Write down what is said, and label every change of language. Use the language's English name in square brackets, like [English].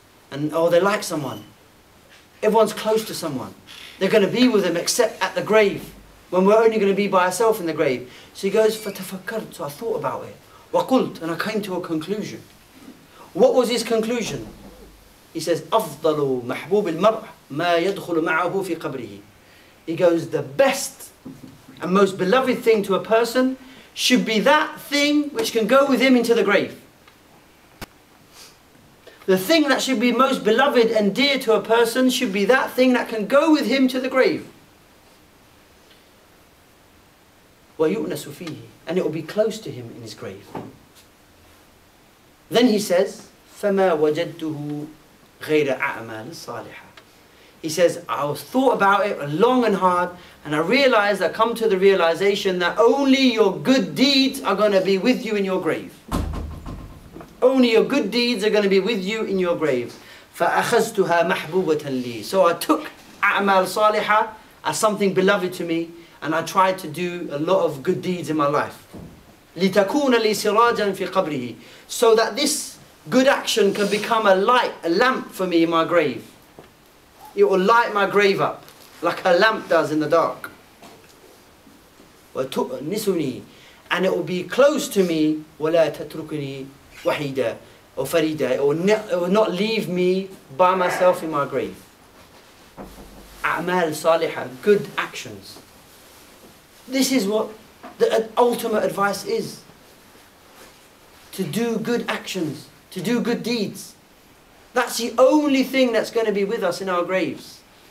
[English] And they like someone. Everyone's close to someone. They're going to be with them except at the grave, when we're only going to be by ourselves in the grave. So he goes, [Arabic] فَتَفَكَّرْتُ. [English] So I thought about it. [Arabic] وَقُلْتُ. [English] And I came to a conclusion. What was his conclusion? He says, [Arabic] أَفْضَلُ مَحْبُوبِ الْمَرْءِ مَا يَدْخُلُ مَعَهُ فِي قَبْرِهِ. [English] He goes, the best and most beloved thing to a person should be that thing which can go with him into the grave. The thing that should be most beloved and dear to a person should be that thing that can go with him to the grave. [Arabic] وَيُؤْنَسُ فِيهِ. [English] And it will be close to him in his grave. Then he says, [Arabic] فَمَا وَجَدْتُهُ غَيْرَ أَعْمَالٍ صَالِحًا. [English] He says, I thought about it long and hard, and I realized, I come to the realization that only your good deeds are going to be with you in your grave. Only your good deeds are going to be with you in your grave. [Arabic] فَأَخَذْتُهَا مَحْبُوبَةً لِي. [English] So I took [Arabic] أعمال صالحة [English] as something beloved to me, and I tried to do a lot of good deeds in my life. [Arabic] لِتَكُونَ لِي سِرَاجًا فِي قَبْرِهِ. [English] So that this good action can become a light, a lamp for me in my grave. It will light my grave up like a lamp does in the dark. [Arabic] وَتُؤْنِسُنِي. [English] And it will be close to me. [Arabic] وَلَا تَتْرُكُنِي وَحِيدًا or farida. [English] It will not leave me by myself in my grave. A'mal salihah, good actions. This is what the ultimate advice is. To do good actions, to do good deeds. That's the only thing that's going to be with us in our graves.